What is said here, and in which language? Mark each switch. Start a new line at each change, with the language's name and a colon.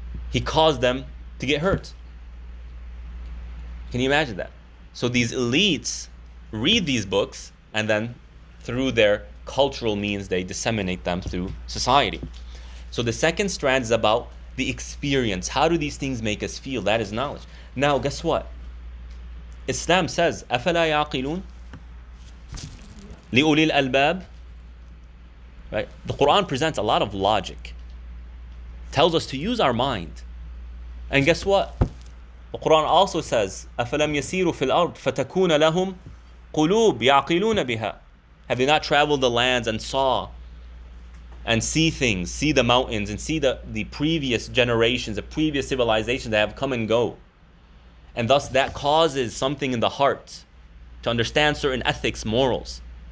English: He caused them to get hurt. Can you imagine that? So these elites read these books and then through their cultural means they disseminate them through society. So the second strand is about the experience. How do these things make us feel? That is knowledge. Now guess what? Islam says,
Arabic: أَفَلَا يَعْقِلُونَ لِأُولِي الْأَلْبَابِ.
English: Right? The Quran presents a lot of logic. Tells us to use our mind. And guess what? The Quran also says,
Arabic: أَفَلَمْ يَسِيرُوا فِي الْأَرْضِ فَتَكُونَ لَهُمْ قُلُوبٌ يَعْقِلُونَ بِهَا.
English: Have they not traveled the lands and see things, see the mountains, and see the previous generations, the previous civilizations that have come and go? And thus that causes something in the heart to understand certain ethics, morals.